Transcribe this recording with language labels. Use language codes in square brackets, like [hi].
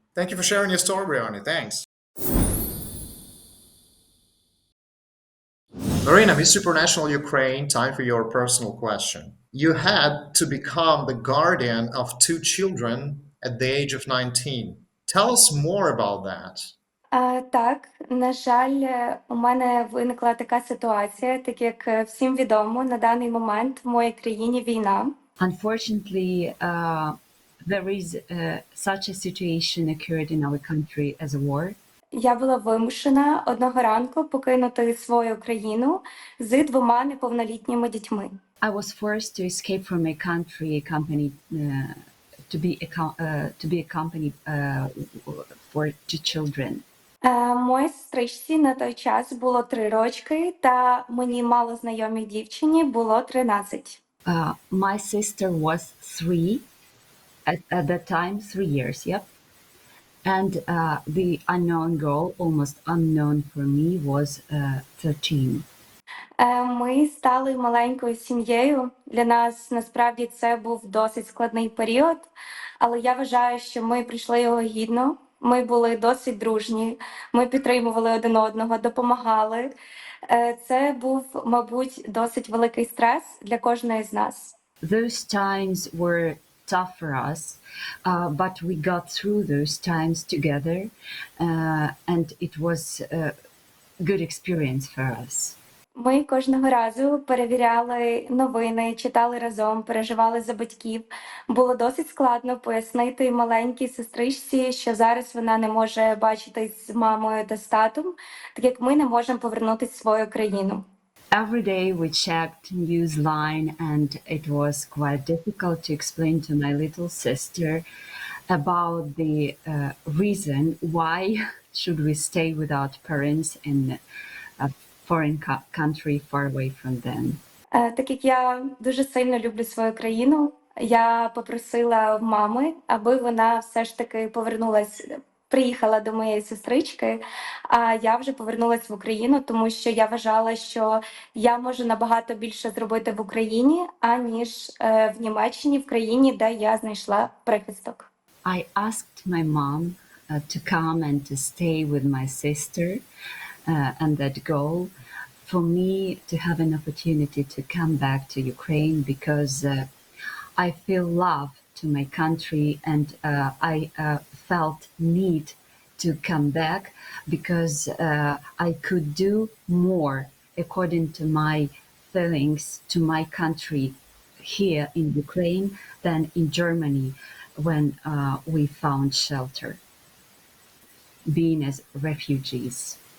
[en] Thank you for sharing your story, Brownie. Thanks. Marina, Miss Supranational Ukraine, time for your personal question. You had to become the guardian of two children at the age of 19. Tell us more about that. [uk] Так, на жаль, у мене виникла така ситуація, так як всім відомо, на даний момент в моїй країні війна. [en] Unfortunately, there is such a situation occurred in our country as a war. [uk] я була вимушена одного ранку покинути свою країну з двома неповнолітніми дітьми. [en] I was forced to escape from my country, accompanied to be accompanied for two children. [uk] Моїй сестричці на той час було 3 рочки, та мені малознайомій дівчині було 13. [en] My sister was 3 at that time, 3 years, yep. And the unknown girl, almost unknown for me, was 13. [uk] Ми стали маленькою сім'єю. Для нас насправді це був досить складний період, але я вважаю, що ми пройшли його гідно. Ми були досить дружні, ми підтримували один одного, допомагали. Це був, мабуть, досить великий стрес для кожної з нас. [en] Those times were tough for us, but we got through those times together, and it was a good experience for us. [uk] Ми кожного разу перевіряли новини, читали разом, переживали за батьків. Було досить складно пояснити маленькій сестричці, що зараз вона не може бачитись з мамою та з татом, так як ми не можемо повернутися в свою країну. [en] Every day we checked Newsline, and it was quite difficult to explain to my little sister about the reason why should we stay without parents in a foreign country far away from them. [uk] Так як я дуже сильно люблю свою країну, я попросила в мами, аби вона все ж таки приїхала до моєї сестрички, а я вже повернулася в Україну, тому що я вважала, що я можу набагато більше зробити в Україні, аніж в Німеччині, в країні, де я знайшла прихисток. [en] I asked my mom to come and to stay with my sister and that girl for me to have an opportunity to come back to Ukraine because I feel love to my country and I felt need to come back because I could do more according to my feelings to my country here in Ukraine than in Germany when we found shelter, being as refugees.